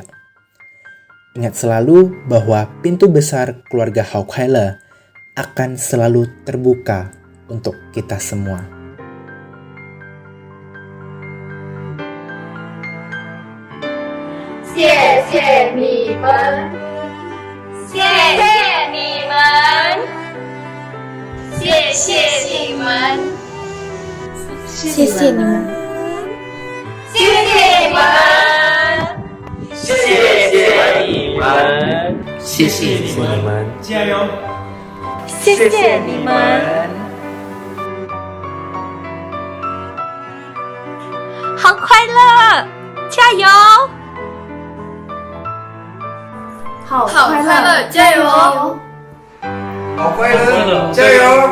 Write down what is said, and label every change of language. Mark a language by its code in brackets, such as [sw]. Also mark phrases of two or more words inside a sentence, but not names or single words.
[id] Ingat selalu bahwa pintu besar keluarga Haukwailer akan selalu terbuka untuk kita semua. [zh] 谢你们，谢你们，谢你们，谢你们，谢你们，谢你们, 加油！谢谢你们，好快乐，加油！好快乐，加油！好快乐，加油！